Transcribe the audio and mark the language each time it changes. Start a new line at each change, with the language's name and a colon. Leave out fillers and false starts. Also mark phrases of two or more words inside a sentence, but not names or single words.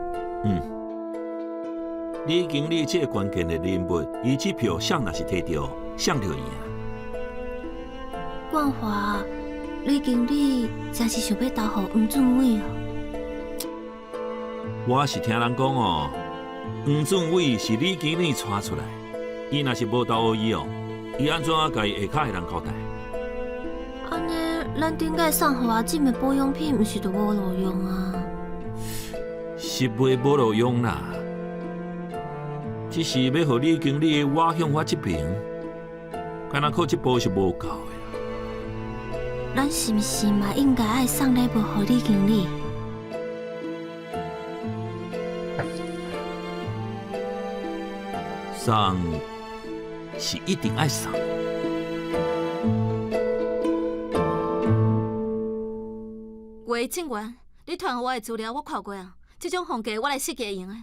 Min Nan Chinese: 李经理这个关键的人物，伊这票谁若是摕到，谁就赢。冠华，李经理真是想要投予黄俊伟哦。我是听人讲哦，黄俊伟是李经理带出来，伊若是无投予伊哦，伊安怎甲伊下骹的人交代？安尼，咱顶届送互阿姊的保养品，毋是就无路用啊？是袂无路用啦，只是要互李经理我向我这边，敢若靠这步是无够的啦。咱是毋是嘛应该爱送礼物互李经理？送是一定爱送。喂，警员，你传我的资料我看过啊，这种风格我来设计会用的。